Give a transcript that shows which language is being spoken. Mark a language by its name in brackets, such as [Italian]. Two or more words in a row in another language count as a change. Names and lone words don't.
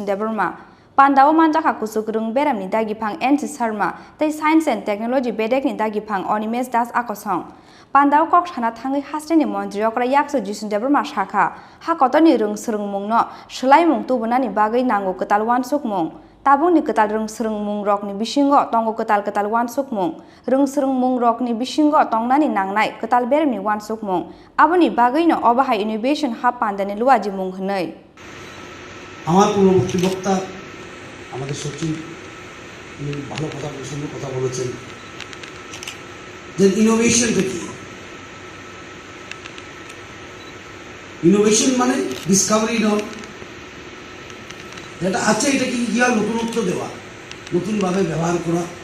[Kok Borok] देबरमा पान्दाओ मानजाखा कुसुगुरुं बेरामनि दागिफां एनसि शर्मा तै [English] science and technology [Kok Borok] बेडेगनि दागिफां अनिमेश दास आकसं पान्दाओ कक साना थाङै हास्टेनि मंत्री अकरा याक्सु जिसुन देबरमा शाखा हाकतनि रोंसोरों मुंनो सोलाय मुं तुबुनानि बागै नांगौ कताल वानसुक मुं ताबुंनि कताल रोंसोरों मुं रकनि बिसिंगो तंगो कताल वानसुक मुं रोंसोरों मुं रकनि बिसिंगो तंगनानि नांनाय कताल बेरनि वानसुक मुं आबुनि बागैनो अबाहाय [English] innovation hub [Kok Borok] पान्दानि लुवाजि मुं होनै [Bangla] আমার পূর্ববর্তী বক্তা আমাদের সচিব ভালো কথা সুন্দর কথা বলেছেন যে ইনোভেশনটা কি ইনোভেশন মানে ডিসকভারি নয় যেটা আছে এটাকে গিয়া নতুনত্ব দেওয়া নতুনভাবে ব্যবহার করা